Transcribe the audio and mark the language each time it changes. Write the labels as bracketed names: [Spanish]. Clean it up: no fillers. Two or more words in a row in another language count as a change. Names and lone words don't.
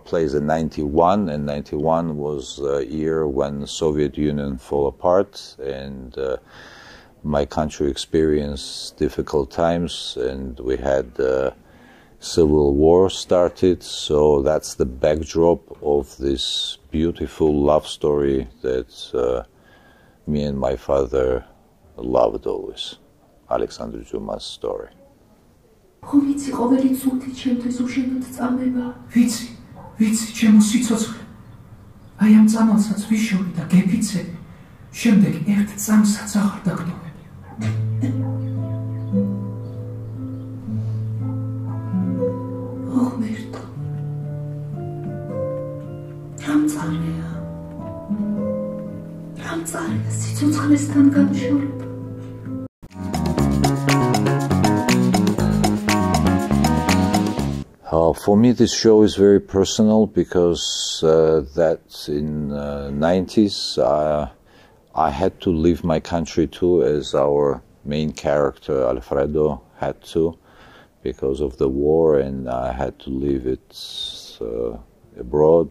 [English] plays in 91, and 91 was a year when the Soviet Union fell apart, and my country experienced difficult times, and we had civil war started, so that's the backdrop of this beautiful love story that me and my father loved always, Alexandre Dumas' story. [Georgian] ხო ვიცი, ყოველი წუთი ჩემთვის უშენოდ წამება. ვიცი, ჩემო სიცოცხლე. აი ამ წამალსაც ვიშოვი და გეფიცები. შემდეგ ერთ წამსაც აღარ დაგდობები. ოღმერთო. რამ წარია სიცოცხლესთან გამშორება. [English] For me, this show is very personal because that in the 90s I had to leave my country too, as our main character Alfredo had to, because of the war, and I had to leave it abroad.